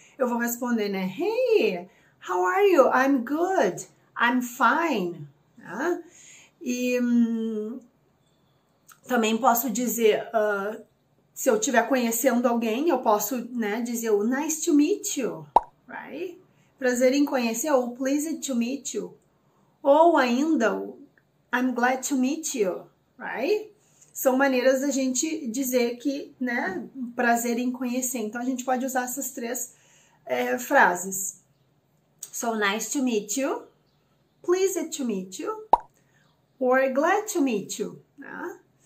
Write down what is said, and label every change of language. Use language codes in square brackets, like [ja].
[pt] Eu vou responder, né, [en] hey, how are you? I'm good, I'm fine, [pt] né? E também posso dizer, se eu estiver conhecendo alguém, eu posso, né, dizer o [en] nice to meet you, [pt] right? Prazer em conhecer, ou [en] pleased to meet you, [pt] ou ainda o [en] I'm glad to meet you, [pt] right? São maneiras da gente dizer que, né, prazer em conhecer. Então, a gente pode usar essas três frases. [en] So, nice to meet you, pleased to meet you, or glad to meet you, né?